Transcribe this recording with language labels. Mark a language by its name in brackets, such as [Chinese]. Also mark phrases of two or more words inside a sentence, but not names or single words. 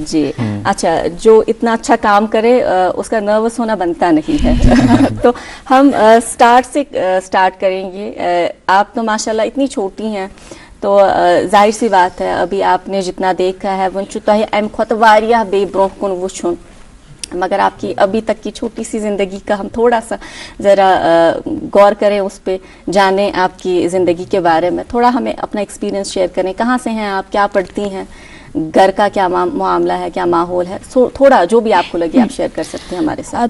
[Hindi] जी। अच्छा, जो इतना अच्छा काम करे उसका नर्वस होना बनता नहीं है। तो हम स्टार्ट करेंगे। आप तो माशाल्लाह इतनी छोटी हैं, तो जाहिर सी बात है अभी आपने जितना देखा है वो चुता है [Kashmiri] एम खुद वारिया बे ब्रोकुन वुछुन, [Hindi] मगर आपकी अभी तक की छोटी सी ज़िंदगी का हम थोड़ा सा ज़रा गौर करें, उस पर जानें आपकी ज़िंदगी के बारे में। थोड़ा हमें अपना एक्सपीरियंस शेयर करें। कहाँ से हैं आप, क्या पढ़ती हैं, घर का क्या मामला है, क्या माहौल है? थोड़ा जो भी आपको लगे आप शेयर कर सकते हैं हमारे साथ।